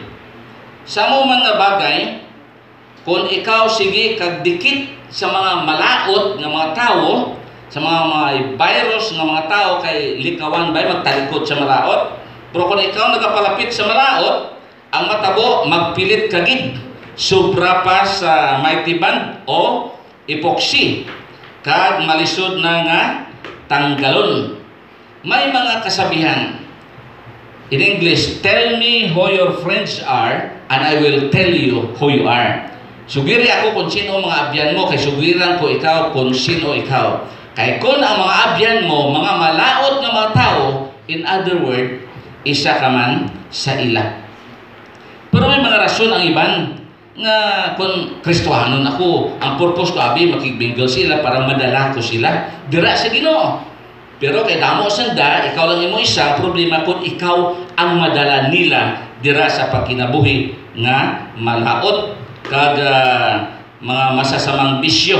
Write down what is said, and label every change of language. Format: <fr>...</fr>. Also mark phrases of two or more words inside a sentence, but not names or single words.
<hil>Sa mo man nga bagay, kung ikaw sige kagdikit sa mga malaot ng mga tao, sa mga virus ng mga tao, kay likawan ba magtalikod sa malaot. Pero kung ikaw nagapalapit sa malaot, ang matabo magpilit kagid. Sobra pa sa mighty band o epoxy kag malisod na nga tanggalon. May mga kasabihan in English,</hil> <en>tell me who your friends are and I will tell you who you are.</en> <hil>Sugiri ako kung sino mga abyan mo, kay sugiran ko ikaw kung sino ikaw. Kay kung ang mga abyan mo mga malaot nga mga tao,</hil> <en>in other word,</en> <hil>isa ka man sa ila. Pero may mga rason ang iban nga kung Kristohanon ako, ang purpose ko abi makigbingle sila para madala ko sila dira sa Ginoo. Pero kay damo sanda, ikaw lang imo isa, problema kung ikaw ang madala nila dira sa pagkinabuhi nga malaot kag mga</hil> <tl>masasamang bisyo.</tl>